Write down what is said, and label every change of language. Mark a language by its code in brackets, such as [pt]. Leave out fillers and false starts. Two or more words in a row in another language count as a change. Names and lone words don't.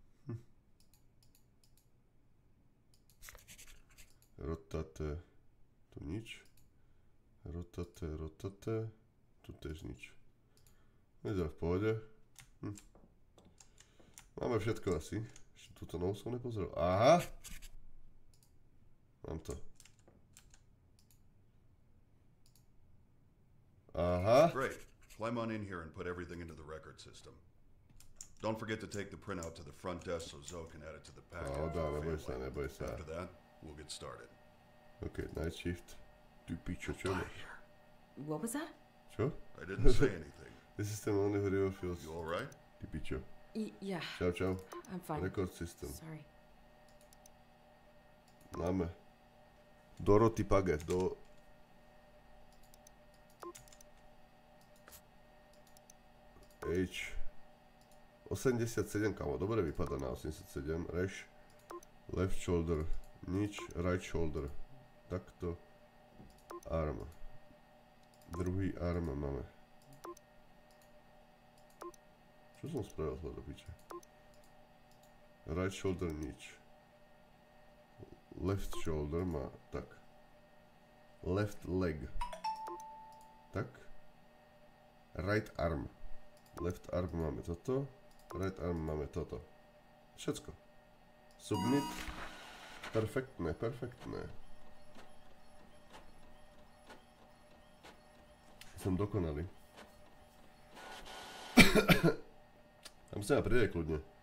[en] Rotate. [sk] Tu nič. Rotate. Tu tiež nič. Vyzerá v pohode. Máme všetko asi. Ešte túto novú som nepozrel. Aha! Mám to. Aha. [en] Great. Climb on in here and put everything into the record system. Don't forget to take the printout to the front desk so Zoe can add it to the packet. [sk] Neboj sa. [en] After that, we'll get started. OK, night shift. [sk] Ty pičo, čo máš? [en] What was that? [sk] Čo? [en] I didn't say anything. This system only for real feels. You alright? [sk] Ty pičo. [en] Yeah. [sk] Čau. [en] I'm fine. Record system. Sorry. [sk] Máme. Dorothy Paget, H 87, kamo, dobre vypadá na 87. Reš. [en] Left shoulder, nič. Right shoulder. [sk] Takto. Arm. Druhý arm máme. Čo som spravil zle do piče? [en] Right shoulder, nič. Left shoulder [sk] má, tak. [en] Left leg. Tak. Right arm. Left arm [sk] máme toto. [en] Right arm [sk] máme toto. Všetko. Submit. Perfektné, perfektné. Som dokonalý. Tam sa ma príde kľudne.